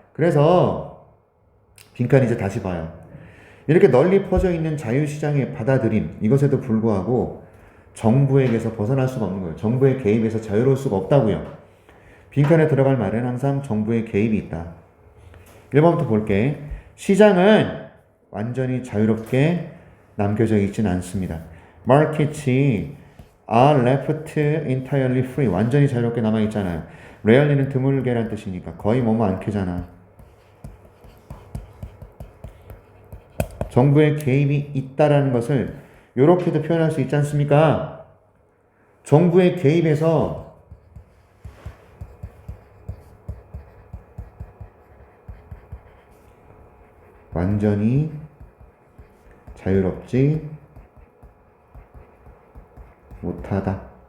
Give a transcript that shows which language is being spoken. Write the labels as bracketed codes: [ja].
[ko] 그래서 빈칸 이제 다시 봐요. 이렇게 널리 퍼져 있는 자유시장의 받아들임, 이것에도 불구하고 정부에게서 벗어날 수가 없는 거예요. 정부의 개입에서 자유로울 수가 없다고요. 빈칸에 들어갈 말은 항상 정부의 개입이 있다. 1번부터 볼게. 시장은 완전히 자유롭게 남겨져 있진 않습니다. [en] Markets are left entirely free. [ko] 완전히 자유롭게 남아있잖아요. rarely는 드물게란 뜻이니까 거의 뭐뭐 않게잖아. 정부의 개입이 있다라는 것을 이렇게도 표현할 수 있지 않습니까? 정부의 개입에서 완전히 자유롭지 못하다.